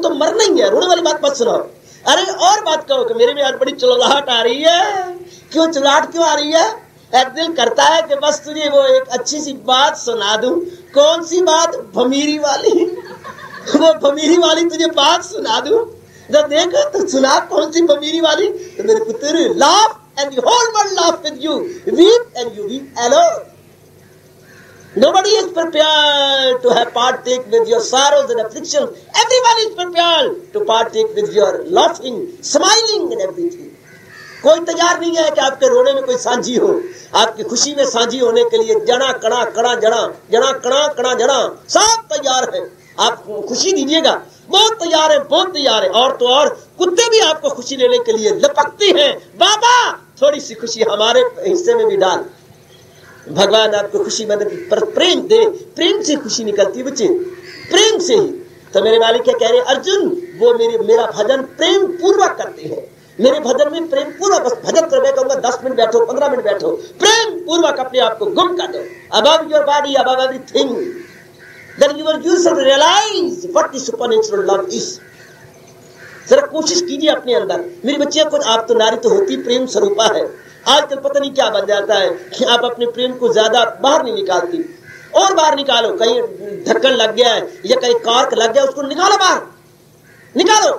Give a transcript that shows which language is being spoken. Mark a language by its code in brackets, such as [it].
[hi] वो तो मरना ही है, रोने वाली बात मत सुनाओ। अरे और बात कहो कि मेरे में आज बड़ी चिल्लाहट आ रही है। क्यों चिल्लाहट क्यों आ रही है? दिल करता है कि बस तुझे वो एक अच्छी सी बात सुना दूं। कौन सी बात? भमीरी वाली। वो भमीरी वाली तुझे बात सुना दूं। जब देखो तो सुना कौन सी भमीरी वाली? तो मेरे पुत्र, [en] Laugh and the whole world laugh with you, weep and you weep alone. Nobody is prepared to have partake with your sorrows and afflictions. Everyone is prepared to partake with your laughing, smiling and everything. [hi] कोई तैयार नहीं है कि आपके रोने में कोई साझी हो। आपकी खुशी में साझी होने के लिए जना कणा कणा जड़ा, जना कणा कणा जड़ा, सब तैयार है। आप खुशी दीजिएगा, बहुत तैयार है, बहुत तैयार है। और तो और कुत्ते भी आपको खुशी लेने के लिए लपकती हैं। बाबा थोड़ी सी खुशी हमारे हिस्से में भी डाल। भगवान आपको खुशी मन पर प्रेम दे। प्रेम से खुशी निकलती बच्चे, प्रेम से ही। तो मेरे मालिक क्या कह रहे? अर्जुन, वो मेरा भजन प्रेम पूर्वक करते हैं। मेरे भजन में प्रेम पूर्वक, बस भजन करने कहूंगा 10 मिनट बैठो, 15 मिनट बैठो, प्रेम पूर्वक अपने आप को गुम कर दो। [en] Above your body, above everything, then you will yourself realize what the supernatural love is. [hi] जरा कोशिश कीजिए अपने अंदर। मेरी बच्चियां, कुछ आप तो नारी तो होती प्रेम स्वरूपा है। आजकल पता नहीं क्या बन जाता है कि आप अपने प्रेम को ज्यादा बाहर नहीं निकालती। और बाहर निकालो, कहीं ढक्कन लग गया है या कहीं कार्क लग गया, उसको निकालो बाहर, निकालो।